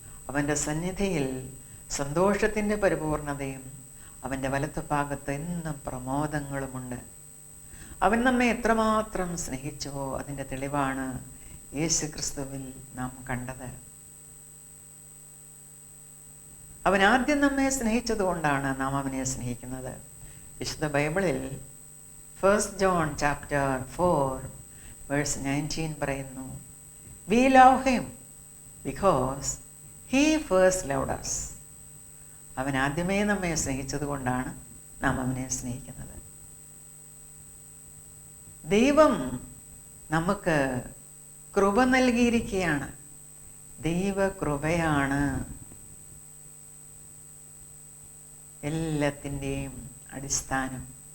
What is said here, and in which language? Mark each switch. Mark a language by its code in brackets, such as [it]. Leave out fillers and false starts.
[ml] അവൻ്റെ സന്നിധിയിൽ സന്തോഷത്തിൻ്റെ പരിപൂർണതയും അവൻ്റെ വലത്തുഭാഗത്ത് എന്നും പ്രമോദങ്ങളുമുണ്ട്. അവൻ നമ്മെ എത്രമാത്രം സ്നേഹിച്ചുവോ അതിൻ്റെ തെളിവാണ് യേശുക്രിസ്തുവിൽ നാം കണ്ടത്. അവൻ ആദ്യം നമ്മെ സ്നേഹിച്ചതുകൊണ്ടാണ് നാം അവനെ സ്നേഹിക്കുന്നത്. വിശുദ്ധ ബൈബിളിൽ [en] 1 John chapter 4 verse 19 [ml] പറയുന്നു, [en] We love him because he first loved us. [ml] അവൻ ആദ്യമേ നമ്മെ സ്നേഹിച്ചത് കൊണ്ടാണ് നാം അവനെ സ്നേഹിക്കുന്നത്. ദൈവം നമുക്ക് കൃപ നൽകിയിരിക്കുകയാണ്. ദൈവകൃപയാണ് എല്ലാത്തിൻ്റെയും അടിസ്ഥാനം.